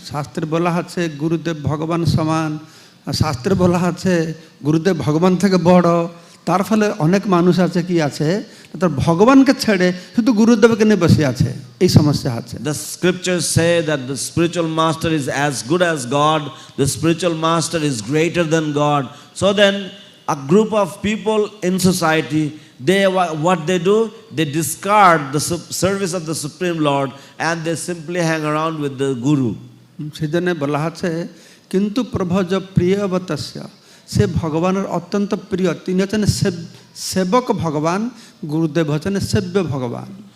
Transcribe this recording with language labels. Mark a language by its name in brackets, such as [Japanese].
[Bangla] শাস্ত্রে বলা আছে গুরুদেব ভগবান সমান, শাস্ত্রে বলা আছে গুরুদেব ভগবান থেকে বড়, তার ফলে অনেক মানুষ আছে কি আছে, তার ভগবানকে ছেড়ে শুধু গুরুদেবকে নিয়ে বসে আছে, এই সমস্যা আছে। [English] The scriptures say that the spiritual master is as good as God, the spiritual master is greater than God. So then a group of people in society, what they do, they discard the service of the Supreme Lord and they simply hang around with the Guru. [Bangla] সেজন্য বলা আছে কিন্তু [Sanskrit] প্রভজ প্রিয়বতস্য, [Bangla] সে ভগবানের অত্যন্ত প্রিয়, তিনি হচ্ছেন সেবক ভগবান, গুরুদেব হচ্ছেন সেব্য ভগবান।